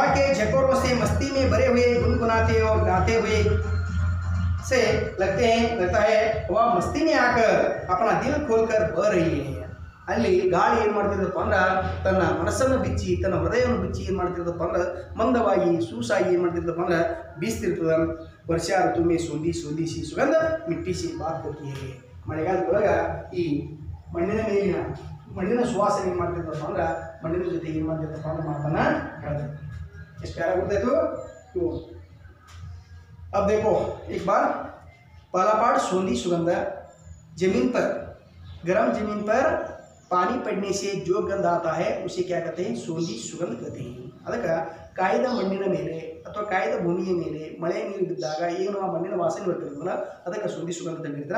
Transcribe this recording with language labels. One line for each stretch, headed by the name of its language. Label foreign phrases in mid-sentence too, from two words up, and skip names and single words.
Hindi: के झकोरों से मस्ती में भरे हुए गुनगुनाते और गाते हुए से लगते हैं. लगता है हवा मस्ती में आकर अपना दिल खोलकर बह रही है.
Kannada: ಅಲ್ಲಿ ಗಾಳಿ ಏನು ಮಾಡ್ತಿರ್ತಪ್ಪ ಅಂದ್ರೆ ತನ್ನ ಮನಸ್ಸನ್ನು ಬಿಚ್ಚಿ ತನ್ನ ಹೃದಯವನ್ನು ಬಿಚ್ಚಿ ಏನು ಮಾಡ್ತಿರ್ತಪ್ಪ ಅಂದ್ರೆ ಮಂದವಾಗಿ ಸೂಸಾಗಿ ಏನು ಮಾಡ್ತಿರ್ತಪ್ಪ ಅಂದ್ರೆ ಬೀಸ್ತಿರ್ತದ.
Hindi: वर्षा ऋतु में सोंधी सोंधी सी सुगंध मिट्टी सी बात ಕೊಡ್ತೀವಿ.
Kannada: ಮಳೆಗಾಲದೊಳಗೆ ಈ ಮಣ್ಣಿನ ಮೇಲಿನ ಮಣ್ಣಿನ ಸುವಾಸನೆ ಏನು ಮಾಡ್ತಿರ್ತಪ್ಪ ಅಂದ್ರೆ ಮಣ್ಣಿನ ಜೊತೆಗೆ ಏನು ಮಾಡ್ತಿರ್ತಪ್ಪ ಅಂದ್ರೆ ಮಾತನ್ನ ಹೇಳ್ತಾರೆ. ಎಷ್ಟು ಪ್ಯಾರ ಗೊತ್ತಾಯ್ತು.
Hindi: अब देखो एक बार पहला पाठ सोंधी सुगंध. जमीन पर, गर्म जमीन पर पानी पड़ने से जो गंध आता है उसे क्या कहते हैं, सोंधी सुगंध कहते हैं.
Kannada: ಅದಕ್ಕೆ ಕಾಯ್ದ ಮಣ್ಣಿನ ಮೇಲೆ ಅಥವಾ ಕಾಯ್ದ ಭೂಮಿಯ ಮೇಲೆ ಮಳೆ ನೀರು ಬಿದ್ದಾಗ ಏನು ಆ ಮಣ್ಣಿನ ವಾಸನೆ ಬರ್ತಿರ್ತದಲ್ಲ ಅದಕ್ಕೆ
Hindi: सोंधी सुगंध
Kannada: ಅಂತ ಹೇಳ್ತಾರೆ.